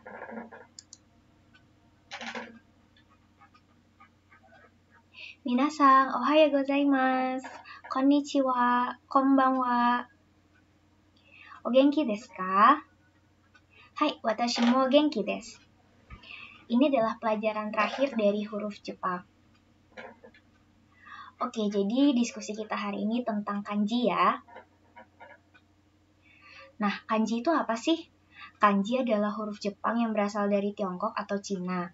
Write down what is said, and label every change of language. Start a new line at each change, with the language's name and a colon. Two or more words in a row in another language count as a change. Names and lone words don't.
Japanese: みなさん、おはようございます. こんにちは、こんばんは。お元気ですか? はい、私も元気です.
Indonesian: Ini adalah pelajaran terakhir dari huruf Jepang. Oke, jadi diskusi kita hari ini tentang kanji ya. Nah, kanji itu apa sih? Kanji adalah huruf Jepang yang berasal dari Tiongkok atau Cina.